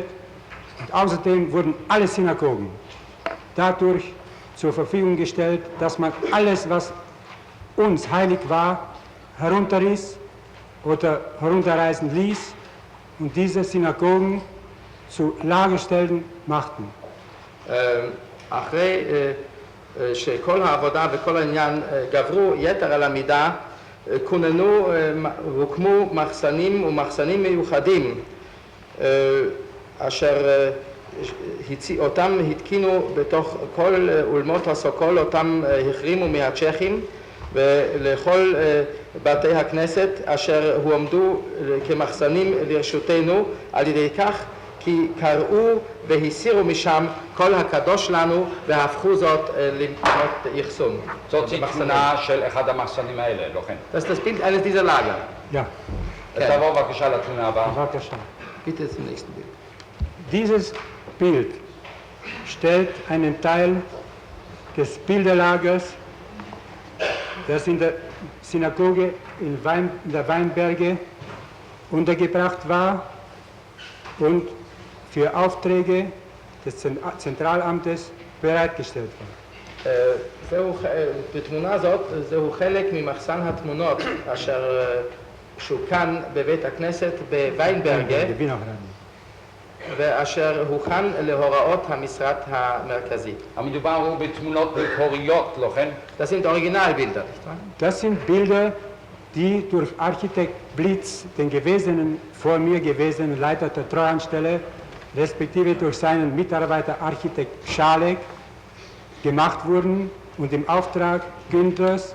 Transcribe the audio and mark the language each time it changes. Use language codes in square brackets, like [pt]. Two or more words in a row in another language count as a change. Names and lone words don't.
[de] Und außerdem wurden alle Synagogen dadurch zur Verfügung gestellt, dass man alles, was uns heilig war, herunterriss oder herunterreißen ließ und diese Synagogen zu Lagerstellen machten. [he] אחרי שכל העבודה וכל העניין גברו יתר על המידה, כוננו והוקמו מחסנים ומחסנים מיוחדים אשר אותם התקינו בתוך כל אולמות הסוקול, אותם החרימו מהצ'כים, ולכל בתי הכנסת אשר הועמדו כמחסנים לרשותנו על ידי כך כי כי קראו והסירו משם כל הקדוש לנו והפכו זאת למקומות אחסון. זאת תמונה של אחד המחסנים האלה, לא כן? [de] Das ist das Bild eines dieser Lager. Ja, [he] תעבור בבקשה לתמונה הבאה. [de] Dankeschön. Bitte zum nächsten Bild. Dieses Bild stellt einen Teil des Bilderlagers, das in der Synagoge in der Weinberge untergebracht war und für Aufträge des Zentralamtes bereitgestellt war. [he] בתמונה הזאת זהו חלק ממחסן התמונות אשר שוכן בבית הכנסת בוויינברגה ואשר הוכן להוראות המשרד המרכזי. המדובר הוא בתמונות מקוריות, לא כן? [de] Das sind Originalbilder, nicht wahr? Das sind Bilder, die durch Architekt Blitz, den vor mir gewesenen Leiter der Treuhandstelle, respektive durch seinen Mitarbeiter Architekt Schalek gemacht wurden und im Auftrag Günthers.